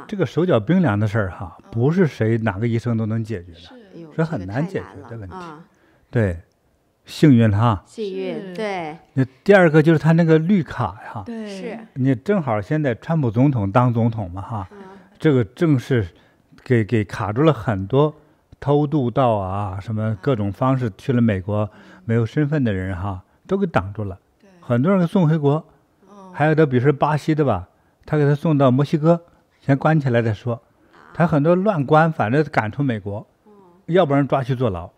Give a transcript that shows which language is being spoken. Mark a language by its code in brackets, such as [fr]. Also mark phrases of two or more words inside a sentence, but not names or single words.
[zh] 這個手腳冰涼的事兒哈，不是誰哪個醫生都能解決的，是很難解決的問題。對，幸運哈。幸運，對。那第2個就是他那個綠卡哈，是。你正好現在川普總統當總統嘛哈，這個正是給卡住了很多偷渡到啊什麼各種方式去了美國沒有身份的人哈，都給擋住了。很多人給送回國，還有的比如說巴西的吧，他給他送到墨西哥，先關起來再說。他很多亂關，反正趕出美國，要不然抓去坐牢。